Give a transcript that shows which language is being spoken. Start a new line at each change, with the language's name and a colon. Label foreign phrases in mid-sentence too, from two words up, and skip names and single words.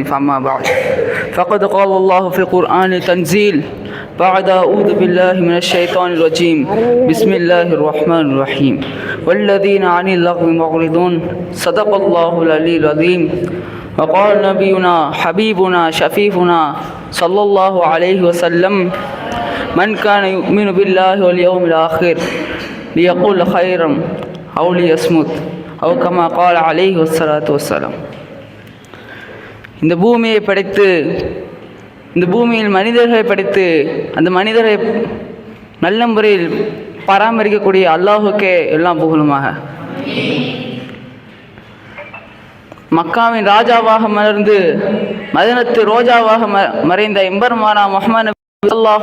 Arabic: فأما بعد فقد قال الله في القرآن التنزيل بعد أعوذ بالله من الشيطان الرجيم بسم الله الرحمن الرحيم والذين عن اللغو معرضون صدق الله العلي العظيم. وقال نبينا حبيبنا شفيفنا صلى الله عليه وسلم من كان يؤمن بالله واليوم الآخر ليقول خيرا أو ليصمت أو كما قال عليه الصلاة والسلام.
Tamil: இந்த பூமியை படைத்து இந்த பூமியில் மனிதர்களை படைத்து அந்த மனிதரை நல்ல முறையில் பராமரிக்கக்கூடிய அல்லாஹுக்கே எல்லாம் புகழுமாக. மக்காவின் ராஜாவாக மலர்ந்து மதீனத்து ரோஜாவாக மறைந்த எம்பெருமானா முஹம்மது நபி ஸல்லல்லாஹு